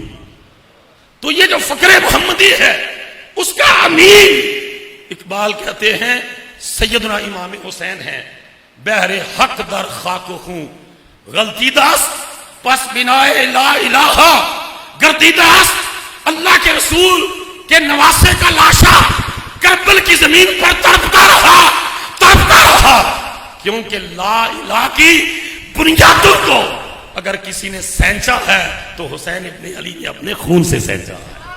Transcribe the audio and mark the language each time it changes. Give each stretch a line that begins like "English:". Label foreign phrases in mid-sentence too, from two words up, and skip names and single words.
Urdu: تو یہ جو فقر محمدی ہے اس کا امین اقبال کہتے ہیں سیدنا امام حسین ہیں.
Persian: بہر حق در خاک و خون غلطی داست پس بنائے لا الہ گردی داست.
Urdu: اللہ کے رسول کے نواسے کا لاشا کربل کی زمین پر تڑپتا رہا کیونکہ لا الہ کی بنیادوں کو اگر کسی نے سینچا ہے تو حسین ابن علی نے اپنے خون سے سینچا ہے.